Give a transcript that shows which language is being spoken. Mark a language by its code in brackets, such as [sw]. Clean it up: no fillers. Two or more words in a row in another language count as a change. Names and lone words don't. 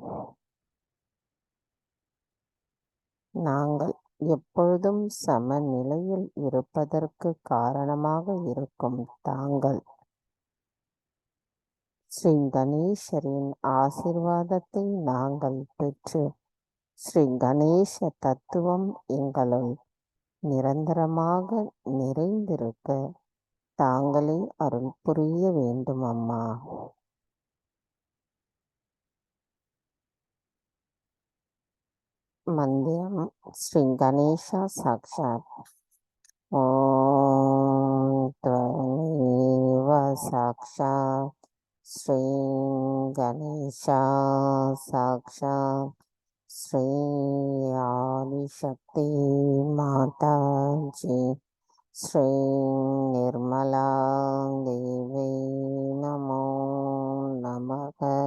[ta] நாங்கள் எப்பொழுதும் சமநிலையில் இருப்பதற்கு காரணமாக இருக்கும் தாங்கள் ஸ்ரீ கணேசரின் ஆசீர்வாதத்தை நாங்கள் பெற்று ஸ்ரீ கணேச தத்துவம் எங்களுள் நிரந்தரமாக நிறைந்திருக்க தாங்களே அருள் புரிய வேண்டும் அம்மா. மந்திரம் ஸ்ரீ கணேசா சாக்ஷாத். [sa] ஓம் त्वमेव साक्षात् श्री गणेशा साक्षात् श्री आदिशक्ति माता जी श्री निर्मला देवी नमो नमः.